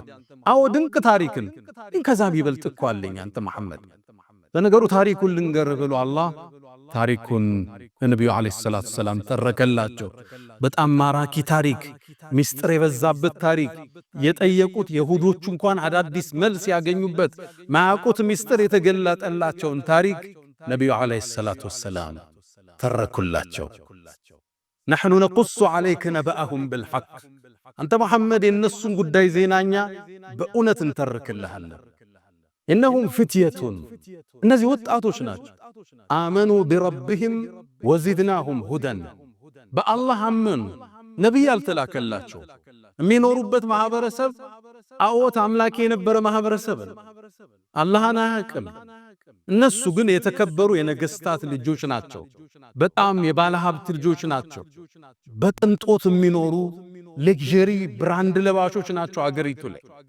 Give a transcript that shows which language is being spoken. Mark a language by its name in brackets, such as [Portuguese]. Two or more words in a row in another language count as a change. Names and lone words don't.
[Amharic] አዎ ድንቅ ታሪክን ከዛ ቢበልጥ እኮ አለኝ አንተ መሐመድ። ለነገሩ ታሪኩን ልንገር ብሎ አላህ ታሪኩን ነብዩ [Arabic] عليه الصلاة والسلام [Amharic] ተረከላቸው። በጣም ማራኪ ታሪክ፣ ሚስጥር የበዛበት ታሪክ፣ የጠየቁት ይሁዶቹ እንኳን አዳዲስ መልስ ያገኙበት ማያውቁት ሚስጥር የተገለጠላቸውን ታሪክ ነብዩ [Arabic] عليه الصلاة والسلام [Amharic] ተረኩላቸው። [Arabic] نحن نقص عليك نبأهم بالحق [Amharic] አንተ መሐመድ የነሱን ጉዳይ ዜናኛ በእውነት እንተርክልሃለን። إنهم فتية እነዚህ ወጣቶች ናቸው። አመኑ [Arabic] بربهم وزدناهم هدى [Amharic] በአላህ አመኑ። ነብይ አልተላከላቸው። የሚኖሩበት ማህበረሰብ ጣዖት አምላኪ የነበረ ማህበረሰብ ነው። አላህን አያውቅም። እነሱ ግን የተከበሩ የነገስታት ልጆች ናቸው። በጣም የባለ ሀብት ልጆች ናቸው። በቅንጦት የሚኖሩ [English] luxury brand [Amharic] ለባሾች ናቸው። አገሪቱ ላይ